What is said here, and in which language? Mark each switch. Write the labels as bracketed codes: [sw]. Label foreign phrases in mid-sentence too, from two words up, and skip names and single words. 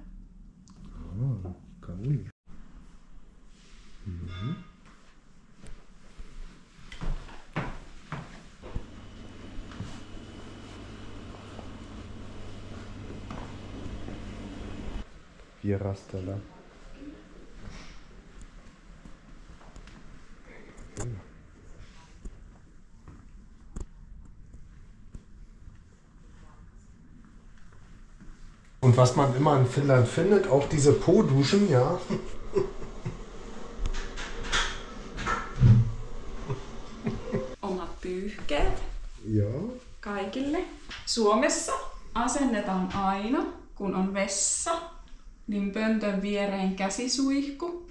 [fi] Kauli. Vierastella. [de] Und was man immer in Finnland findet, auch diese Po-Duschen, ja. [fi] Omat pyyhkeet. Joo. Kaikille. Suomessa asennetaan aina, kun on vessa, niin pöntön viereen käsisuihku.